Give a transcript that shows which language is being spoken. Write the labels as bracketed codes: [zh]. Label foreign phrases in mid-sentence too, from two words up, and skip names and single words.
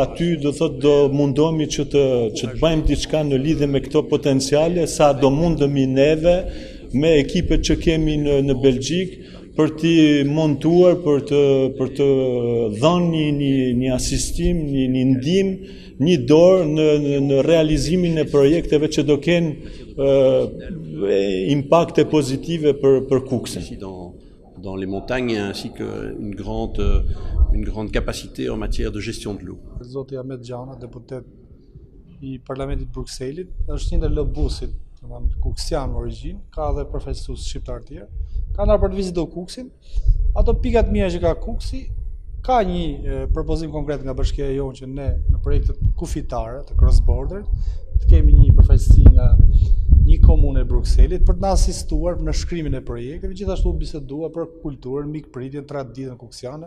[sq] Aty do thot do mundohemi që të bëjmë diçka në lidhje me këto potenciale, sa do mundemi neve me ekipet që kemi në Belgjik për t'i montuar, për të dhënë një asistim, një ndihmë, një dorë në realizimin e projekteve që do kenë impakte pozitive për Kukësin. [fr] Dans les montagnes ainsi qu'une grande capacité en matière de gestion de l'eau. [sq] Zoti Ahmet Gjana, deputet i Parlamentit Bruxellit, është një ndër lobusit, Kukësian në origjinë, ka dhe profesus shqiptar tjerë, ka ndarë për të vizituar Kukësin. Ato pikat mira që ka Kukësi, ka një propozim konkret nga bashkia jonë që ne në projektet kufitare të [en] cross border [sq] të kemi një përfaqësi nga një komunë e Brukselit për të na asistuar në shkrimin e projekteve, gjithashtu bisedua për kulturën, mikpritjen, traditën kukësiane.